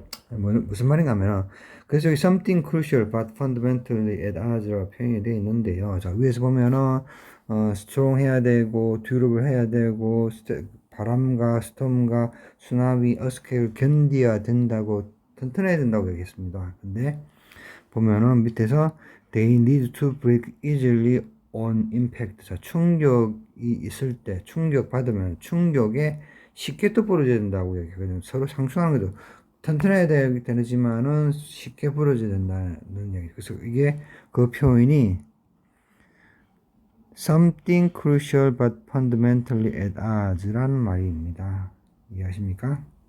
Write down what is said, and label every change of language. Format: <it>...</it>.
<ko>무슨 말인가 하면 그래서 여기</ko> <en>something crucial but fundamentally at odds</en> <ko>라고 표현이 되어 있는데요. 자, 위에서 보면은 strong 해야 되고 durable 해야 되고 바람과 스톰과 수나미, 어스케를 견뎌야 된다고 튼튼해야 된다고 얘기했습니다. 근데 보면은 밑에서</ko> <en>they need to break easily on impact.</en> <ko>자, 충격이 있을 때 충격 받으면 충격에 쉽게 또 부러져야 된다고 얘기하거든요. 서로 상충하는 거죠. 튼튼해야 되지만은 쉽게 부러져야 된다는 얘기. 그래서 이게 그 표현이</ko> <en>something crucial but fundamentally at odds</en> <ko>라는 말입니다. 이해하십니까?</ko>